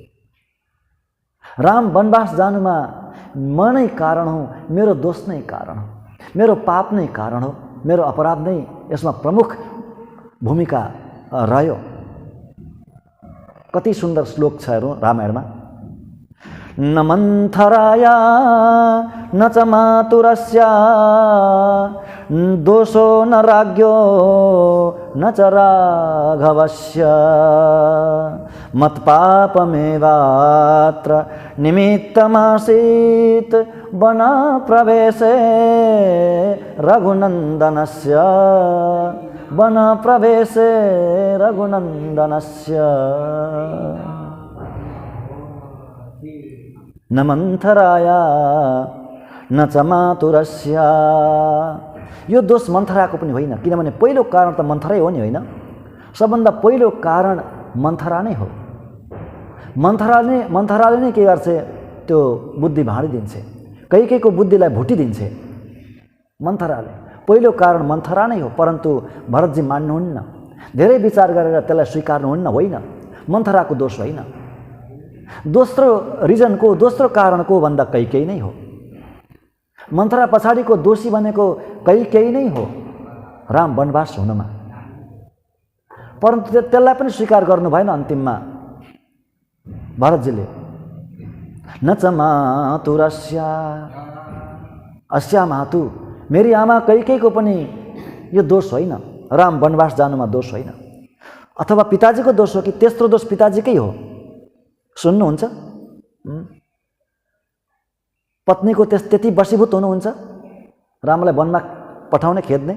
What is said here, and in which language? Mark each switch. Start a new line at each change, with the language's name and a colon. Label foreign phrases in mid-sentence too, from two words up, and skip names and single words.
Nepali: राम वनवास जानुमा म नै कारण हो, मेरो दोष नै कारण हो, मेरो पाप नै कारण हो, मेरो अपराध नै यसमा प्रमुख भूमिका रह्यो। कति सुन्दर श्लोक छ हेरौँ रामायणमा।
Sanskrit: न मन्थराय न च मातुरस्य दोषो न राज्ञो न च राघवस्य मत्पापमेवात्र निमित्तमासीत् वनप्रवेशे रघुनन्दनस्य वनप्रवेशे रघुनन्दनस्य। न मन्थराय न च मातुरस्य।
Nepali: यो दोष मन्थराको पनि होइन, किनभने पहिलो कारण त मन्थरै हो नि, होइन? सबभन्दा पहिलो कारण मन्थरा नै हो। मन्थराले नै के गर्छ? त्यो बुद्धि भाँडिदिन्छ, कैकेयीको बुद्धिलाई भुटिदिन्छ मन्थराले। पहिलो कारण मन्थरा नै हो, परन्तु भरतजी मान्नुहुन्न, धेरै विचार गरेर त्यसलाई स्वीकार्नुहुन्न। होइन, मन्थराको दोष होइन। दोस्रो रिजनको, दोस्रो कारणको भन्दा कैकेयी नै हो। मन्थरा पछाडिको दोषी भनेको कैकेयी नै हो राम वनवास हुनमा, परन्तु त्यसलाई पनि स्वीकार गर्नु भएन अन्तिममा भरतजीले।
Sanskrit: न च मातुरस्य, अस्या मातु,
Nepali: मेरी आमा कैकेयीको पनि यो दोष होइन, राम वनवास जानुमा दोष होइन। अथवा पिताजीको दोष हो कि तेस्रो दोष पिताजीकै हो? सुन्नुहुन्छ? पत्नीको त्यति वशीभूत हुनुहुन्छ रामलाई वनमा पठाउने, खेद्ने।